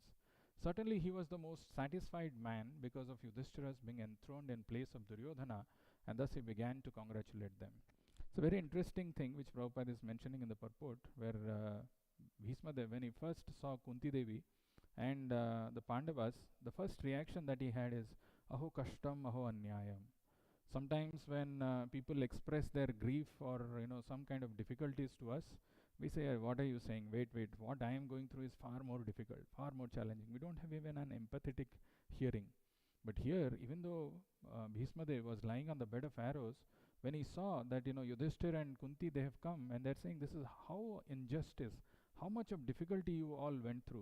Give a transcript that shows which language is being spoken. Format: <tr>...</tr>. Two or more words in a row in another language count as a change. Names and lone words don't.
<en>Certainly he was the most satisfied man because of Yudhishthira's being enthroned in place of Duryodhana, and thus he began to congratulate them. It's a very interesting thing which Prabhupada is mentioning in the purport, where Bhishma Dev, when he first saw Kunti Devi and the Pandavas, the first reaction that he had is,</en> <sa>अहो कष्टम्, अहो अन्यायम्.</sa> <en>Sometimes when people express their grief or some kind of difficulties to us, we say, what are you saying? Wait, what I am going through is far more difficult, far more challenging. We don't have even an empathetic hearing. But here, even though Bhishma Dev was lying on the bed of arrows, when he saw that Yudhishthira and Kunti, they have come and they're saying, this is how injustice, how much of difficulty you all went through.</en>